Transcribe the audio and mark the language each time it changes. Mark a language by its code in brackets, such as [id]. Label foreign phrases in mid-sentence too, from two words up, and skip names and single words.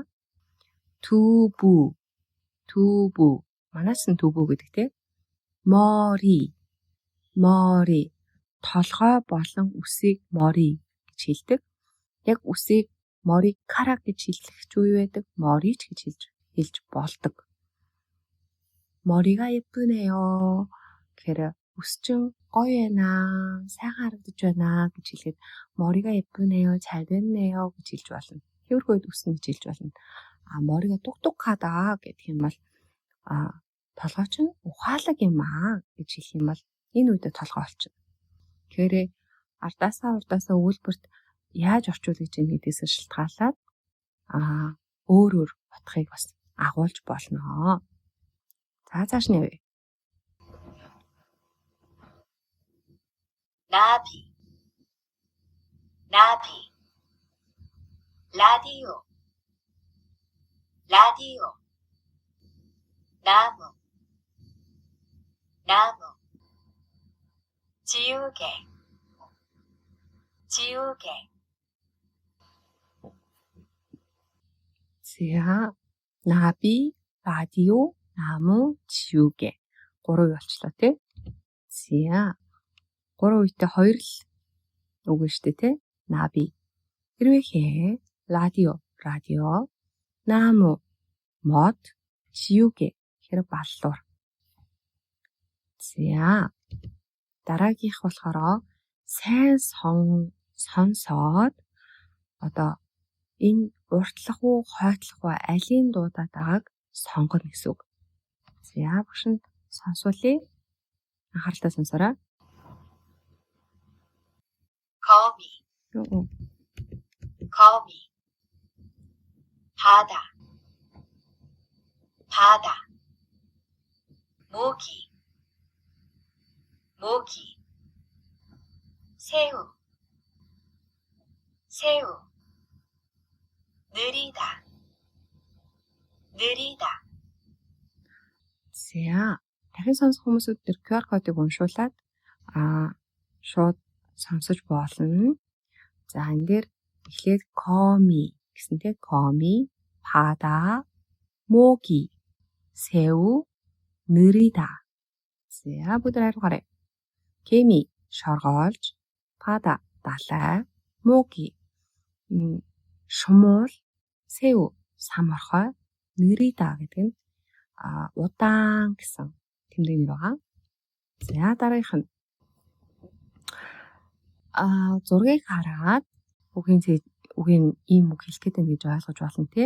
[mn] 두부 манайс нь 두부 гэдэг те. 머리 толгой болон үсийг 머리 гэж хэлдэг. Яг үсийг 머리카락 гэж хэлэх ч үе байдаг. 머리 ч гэж хэлж болдог. [ko] 머리가 예쁘네요. [mn] гэхээр үс чинь гоё байна. сайхан харагдаж байна гэж хэлээд [ko] 머리가 예쁘네요. 잘 됐네요 [mn] гэж хэлж болно. Тиймэрхүү үед үс нь гэж хэлж болно. [ko] 머리가 똑똑하다 [mn] гэх юм бол толгой чинь ухаалаг юм гэж хэлэх юм бол энэ үедээ толгой болчихно. Тэгэхээр ардаасаа үйлбэрт яаж орчуулж ийн гэдгээс шалтгаалаад өөр утгыг бас агуулж болно. За цааш нь явъя. [ko] 나비 라디오 나무 지우개 За 나비, 라디오, 나무, 지우개. [mn] 3 болчлоо тий. За 3 үедээ 2 л үг нь штэ тий. 나비. хэрвээ радио, 나무, мод, 지우개. хэрэг баллуур. За дараагийнх болохоор сайн сонсоод одоо энэ уртлах уу, хойтлох уу, алийн дуудаад байгааг сонгоно гэсэн үг. За багш нь сонсуулъя. Анхааралтай сонсоорой. [ko] 거미 바다 모기 새우 느리다 [mn] За дахин сонсох хүмүүсүүд тэр QR кодыг уншуулад шууд сонсож болно. За энэ дээр эхлээд [ko] 거미 гэсэнтэй 거미, 바다, 모기, 새우, 느리다. [mn] За бүгд хариугаарай. 개미 шоргоолж, 바다 далай, 모기 шумуул, 새우 самархой, 느리다 гэдэг нь удаан гэсэн тэмдэг нэр байгаа. За дараагийнх нь зургийг хараад үгийн ийм үг хэлэх гэдэг гэж ойлгож болно тий.